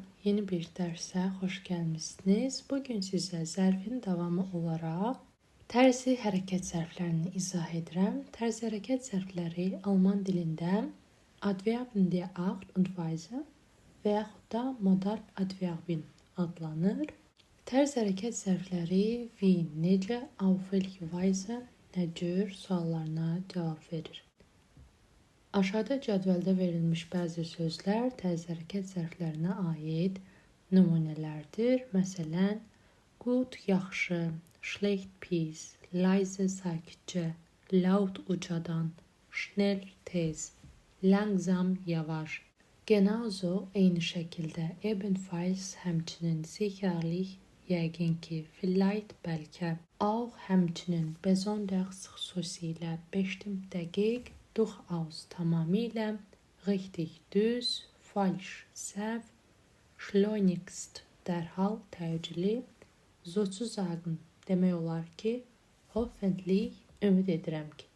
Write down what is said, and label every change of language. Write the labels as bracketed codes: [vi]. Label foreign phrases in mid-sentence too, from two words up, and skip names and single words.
[az] Yeni bir dərsə xoş gəlmisiniz. Bugün sizə zərfin davamı olaraq tərzi hərəkət zərflərini izah edirəm. Tərzi hərəkət zərfləri alman dilində [de] Adverben der Art und Weise [az] və yaxud da [de] Modal Adverben [az] adlanır. Tərzi hərəkət zərfləri wie, necə, [de] auf welche Weise, [az] nə cür suallarına cavab verir. Aşağıda cədvəldə verilmiş bəzi sözlər tərzi hərəkət zərflərinə aid nümunələrdir. Məsələn, gut, yaxşı, schlecht, pis, leise, sakitcə, laut, ucadan, schnell, tez, langsam, yavaş. Genauso, eyni şəkildə, ebenfalls, həmçinin, sicherlich, yəqin ki, vielleicht, bəlkə, auch, həmçinin, besonders, xüsusilə, bestimmt, dəqiq, durchaus, tamamilə, richtig, düz, falsch, səhv, schleunigst, dərhal, təcili, sozusagen, demək olar ki, hoffentlich, ümid edirəm ki.